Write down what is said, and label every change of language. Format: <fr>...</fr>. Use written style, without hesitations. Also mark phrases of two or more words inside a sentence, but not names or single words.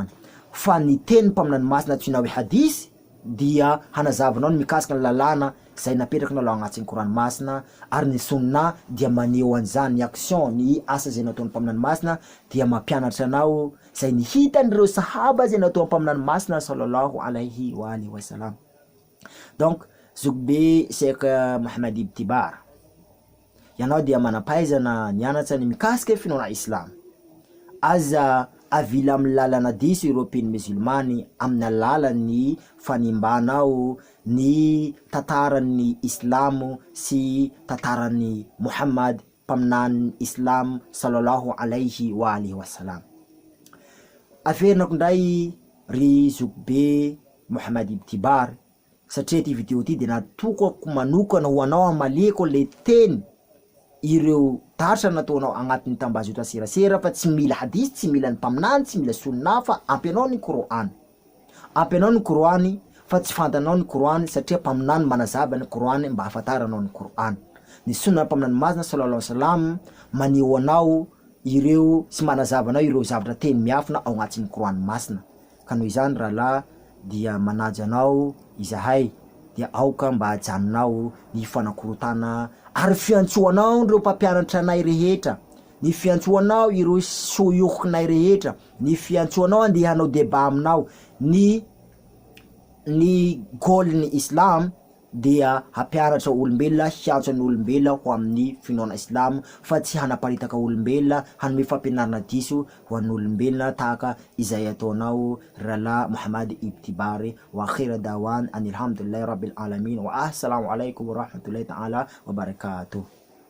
<mg>Fa ny teny mpaminany masina tsyna hoe hadith dia hanazavanao ny mikasika ny lalàna zay napetrakanao lao agnatin'ny Qur'an masina. Ary ny sunna dia maneho an'izany ny action, ny asa zay nataon'ny mpaminany masina dia mampianatra anao zay ny hitan'ireo sahaba zay nataon'ny mpaminany masina</mg> <ar>صلى الله عليه وسلم.</ar> <mg>Donc zokibe Sheikh Muhammad Ibtibar ianao dia manampahaizana nianatra ny mikasika finoana islam, aza avila amin'ny lalana diso ireo mpino musulmany amin'ny alalan'ny fanimbanao ny tantaran'ny islamo sy tantaran'ny Muhammad mpaminany islam</mg> <ar>صلى الله عليه وعلى آله وسلم.</ar> <mg>Averinako ndray ry zokobe Muhammad Ibn Tibar satria ty video ty de natokako manokana ho anao amaleko le teny ireo darsa nataonao agnatin'ny tambazotra serasera fa tsy mila hadith, tsy mila ny mpaminany, tsy mila sunna fa ampianao ny Qur'an. Ampianao ny Qur'an fa tsy fantanao ny Qur'an satria mpaminany manazaba ny Qur'an mba hafantaranao ny Qur'an. Ny sunna mpaminany mazina</mg> <ar>صلى الله عليه وسلم</ar> <mg>maneho anao ireo sy manazaba anao ireo zavatra teny miafina ao agnatin'ny Qur'an masina. Ka noho izany rahalahy dia manaja anao izahay dia aoka mba hajanonao ny fanakorotana ary fiantsoanao ireo mpampianatra anay rehetra, ny fiantsoanao ireo soyokinay rehetra, ny fiantsoanao andehanao débat aminao. Ny goal-ny islam dia hampianatra olombelona, hiantso ny olombelona ho amin'ny finoana islam fa tsy hanaparitaka olombelona, hanome fampianarana diso ho an'ny olombelona tahaka izay ataonao rahalahy Muhammad Ibn Tibar.</mg> <ar>وآخر دعوانا أن الحمد لله رب العالمين والسلام عليكم ورحمة الله تعالى وبركاته.</ar>